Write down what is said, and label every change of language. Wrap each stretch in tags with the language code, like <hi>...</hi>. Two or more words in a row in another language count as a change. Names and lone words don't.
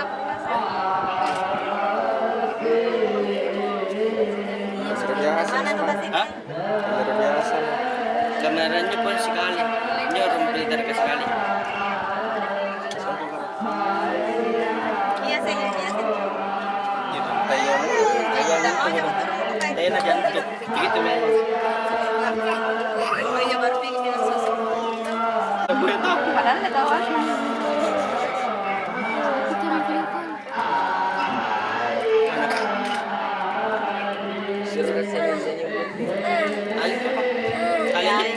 <id>Mana tuh Hah? Luar biasa. Kameranya pun sekali. Ini orang filter ke sekali. Iya sih, iya sih. Gitu.</id> <tl>Tayo na dyan.</tl> <id>Gitu memang. Oh iya baru bikin susu. Boleh tahu. Padahal nggak tahu. Kalian</id>